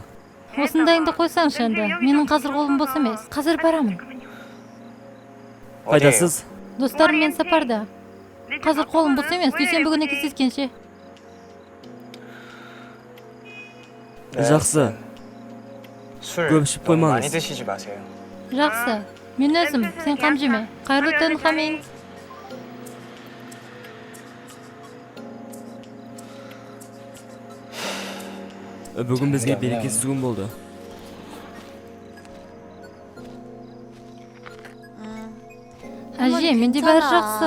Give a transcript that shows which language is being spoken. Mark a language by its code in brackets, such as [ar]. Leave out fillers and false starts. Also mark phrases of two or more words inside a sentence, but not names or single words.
[kk] Осындайыңды қойсаңшы енді. Менің қазір қолым бос емес. Қазір барамын. Қайдасыз? Достарыммен сапарда. Қазір қолым бос емес. Дүйсенбі күні кездескенше. Жақсы, [ko] 술 [kk] көп ішіп [ko] 너무 많이 [kk] қоймаңыз. [ko] 드시지 마세요. [kk] Жақсы. Мен өзім, сен қам жеме. Қайырлы түн, Хамин. Бүгін бізге берекесіз күн болды. Әже, менде бәрі жақсы.